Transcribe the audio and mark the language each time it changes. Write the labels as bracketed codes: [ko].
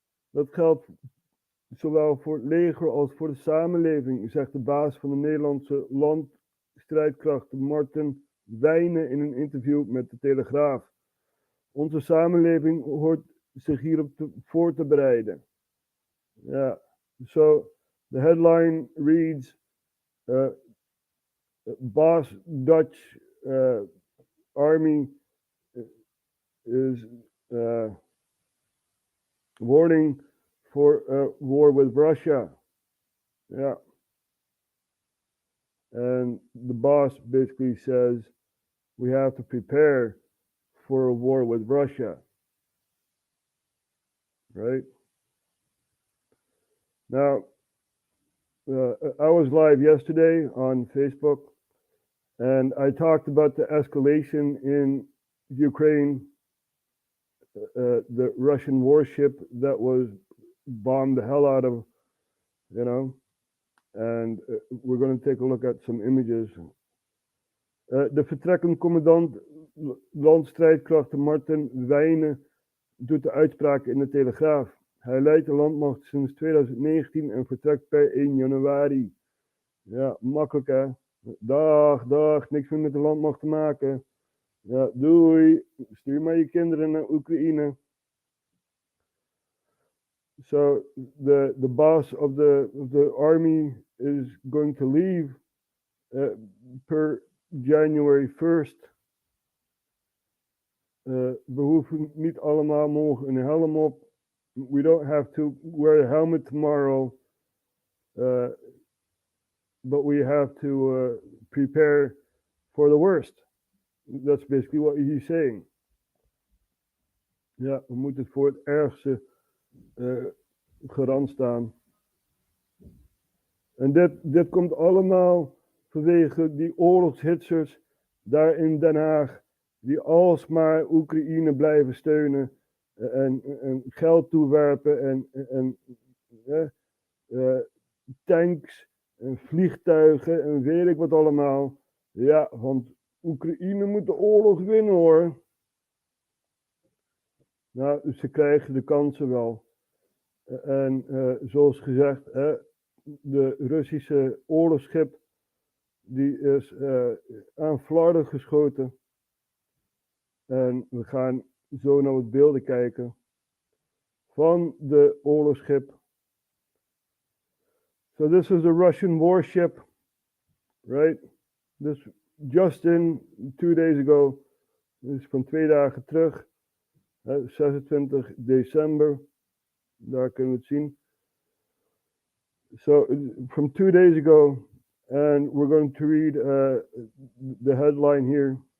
[nl] Dat geldt zowel voor het leger als voor de samenleving, zegt de baas van de Nederlandse landstrijdkrachten Marten Wijnen in een interview met de Telegraaf. Onze samenleving hoort zich hierop voor te bereiden. [en] Ja, so the headline reads, Boss Dutch Army is warning for a war with Russia. Yeah. And the boss basically says we have to prepare for a war with Russia. Right? Now, I was live yesterday on Facebook, and I talked about the escalation in Ukraine, the Russian warship that was bombed the hell out of, and we're going to take a look at some images. [nl] De vertrekkend commandant landstrijdkrachten Marten Wijnen doet de uitspraak in de Telegraaf. Hij leidt de landmacht sinds 2019 en vertrekt per 1 januari. Ja, makkelijk hè. Dag, niks meer met de landmacht te maken. Ja, doei. Stuur maar je kinderen naar Oekraïne. [en] So the boss of the army is going to leave per January 1st. [nl] We hoeven niet allemaal morgen een helm op. [en] We don't have to wear a helmet tomorrow. But we have to prepare for the worst. That's basically what he's saying. [nl] Ja, we moeten voor het ergste garant staan. En dit komt allemaal vanwege die oorlogshitsers daar in Den Haag, die alsmaar Oekraïne blijven steunen en geld toewerpen en tanks en vliegtuigen en weet ik wat allemaal. Ja, want Oekraïne moet de oorlog winnen hoor. Nou, ze krijgen de kansen wel. En zoals gezegd, de Russische oorlogsschip die is aan flarden geschoten. En we gaan zo naar wat beelden kijken van de oorlogsschip. [en] So this is a Russian warship, right? This just in 2 days ago. [nl] Dus van 2 dagen terug, 26 december. Daar kunnen we het zien. [en] So from 2 days ago, and we're going to read the headline here.